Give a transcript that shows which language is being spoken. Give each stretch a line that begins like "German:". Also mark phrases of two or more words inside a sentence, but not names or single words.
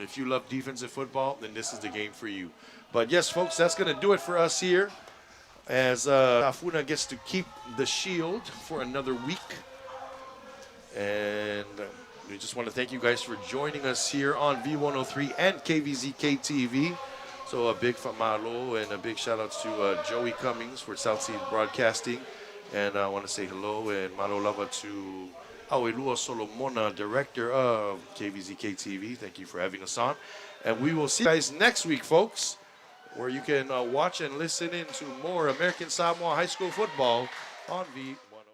English: If you love defensive football, then this is the game for you. But yes, folks, that's going to do it for us here, as Tafuna gets to keep the shield for another week. And we just want to thank you guys for joining us here on V103 and KVZK TV. So a big famalo and a big shout outs to Joey Cummings for South Sea Broadcasting. And I want to say hello and
Samoan: malo lava
English: to Auelua Solomona, director of KVZK TV. Thank you for having us on. And we will see you guys next week, folks, where you can watch and listen in to more American Samoa high school football on